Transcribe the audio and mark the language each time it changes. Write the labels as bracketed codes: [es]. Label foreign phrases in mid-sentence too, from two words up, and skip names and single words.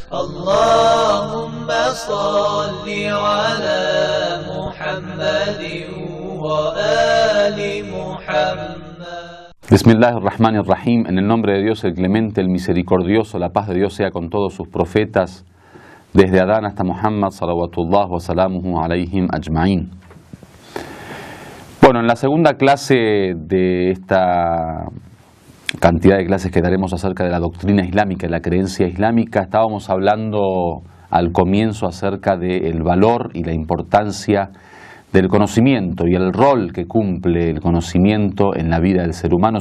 [ar] اللهم صل على محمد وآل محمد. Bismillahirrahmanirrahim. [es] En el nombre de Dios el Clemente, el Misericordioso, la paz de Dios sea con todos sus profetas, desde Adán hasta Muhammad, [ar] صلوات الله وسلامه عليهم أجمعين. [es] Bueno, en la segunda clase de esta cantidad de clases que daremos acerca de la doctrina islámica y la creencia islámica, estábamos hablando al comienzo acerca del valor y la importancia del conocimiento y el rol que cumple el conocimiento en la vida del ser humano.